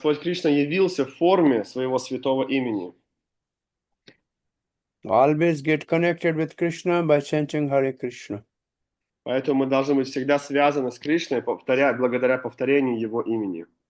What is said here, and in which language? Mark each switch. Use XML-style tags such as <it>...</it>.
<ru>Господь Кришна явился в форме своего святого имени.</ru> <en>Always get connected with Krishna by chanting Hare Krishna.</en> <ru>Поэтому мы должны быть всегда связаны с Кришной, благодаря повторению Его имени.</ru>